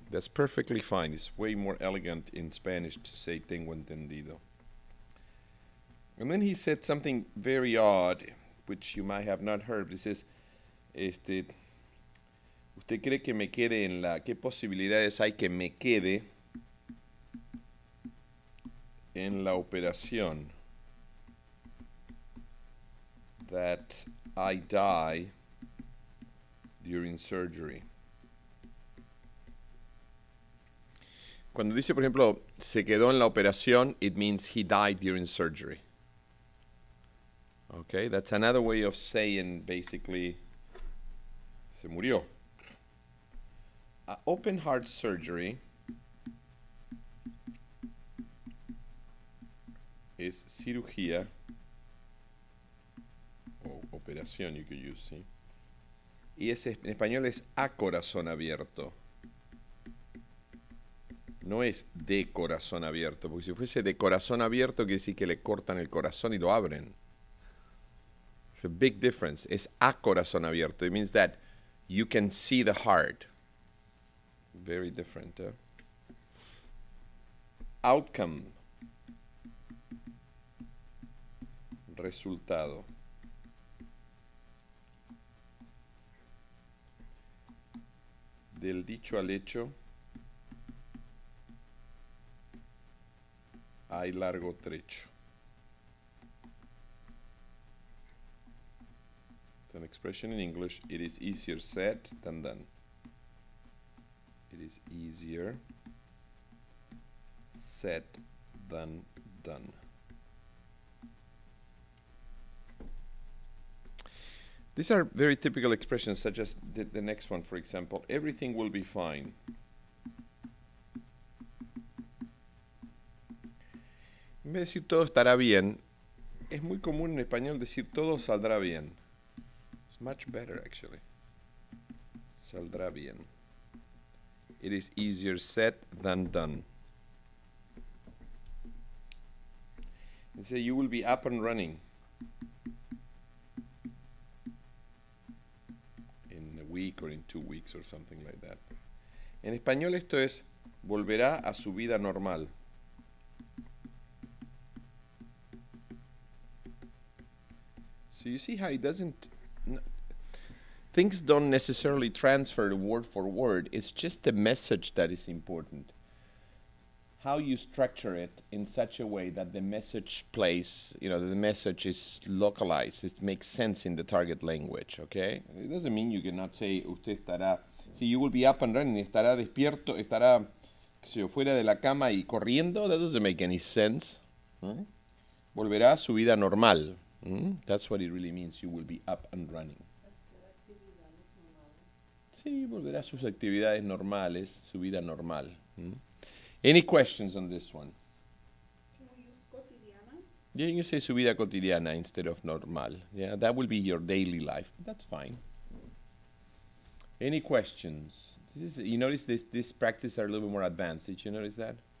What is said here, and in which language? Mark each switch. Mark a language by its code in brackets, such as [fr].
[en] That's perfectly fine. It's way more elegant in Spanish to say [es] tengo entendido. [en] And then he said something very odd, which you might have not heard. He says, [es] ¿usted cree que me quede en la... ¿Qué posibilidades hay que me quede en la operación? [en] That I die during surgery. [es] Cuando dice, por ejemplo, se quedó en la operación, [en] it means he died during surgery. Okay, that's another way of saying basically [es] se murió. [en] Open heart surgery [es] es cirugía o operación, [en] you could use, [es] ¿sí? Y ese en español es a corazón abierto. No es de corazón abierto, porque si fuese de corazón abierto quiere decir que le cortan el corazón y lo abren. [en] It's a big difference. [es] Es a corazón abierto. [en] It means that you can see the heart. Very different. Outcome. [es] Resultado. Del dicho al hecho hay largo trecho. [en] It's an expression in English. It is easier said than done. It is easier said than done. These are very typical expressions, such as the next one, for example. Everything will be fine. [es] En vez de decir [en] todo estará bien, [es] es muy común en español decir todo saldrá bien. [en] It's much better, actually. [es] Saldrá bien. [en] It is easier said than done. And say you will be up and running in a week or in 2 weeks or something like that. [es] En español esto es volverá a su vida normal. [en] So you see how it doesn't, things don't necessarily transfer word for word. It's just the message that is important. How you structure it in such a way that the message plays, the message is localized. It makes sense in the target language, okay? It doesn't mean you cannot say, [es] usted estará, si [en] you will be up and running, [es] estará despierto, estará, fuera de la cama y corriendo. [en] That doesn't make any sense. [es] Volverá a su vida normal. [en] That's what it really means. You will be up and running. [es] Sí, volverá a sus actividades normales, su vida normal. [en] Any questions on this one? Can we use cotidiana? Yeah, you can say [es] su vida cotidiana [en] instead of normal. Yeah, that will be your daily life. That's fine. Any questions? You notice this practice are a little bit more advanced. Did you notice that?